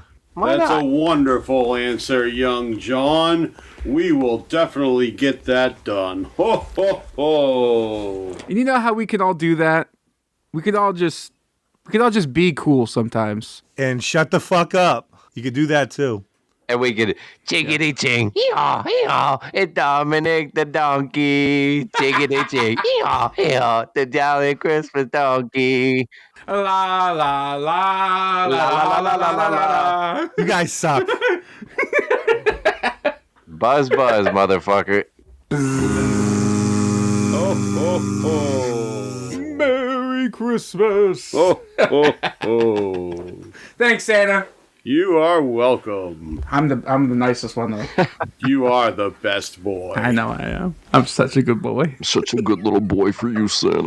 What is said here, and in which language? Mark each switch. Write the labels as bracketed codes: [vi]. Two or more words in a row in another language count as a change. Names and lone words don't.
[en] That's a wonderful answer, young John. We will definitely get that done. Ho, ho, ho. And you know how we can all do that? We could all just be cool sometimes. And shut the fuck up. You could do that too. And we could chickity ching, hee-haw, hee-haw, it's Dominic the donkey. Chickity ching, hee-haw, hee-haw, the jolly Christmas donkey. La la la la la la la la. You guys suck. Buzz, motherfucker. Oh, ho, ho. Merry Christmas. Oh, ho, ho. Thanks, Santa. You are welcome. I'm the nicest one though. You are the best boy. I know I am. I'm such a good boy. Such a good little boy for you, Santa.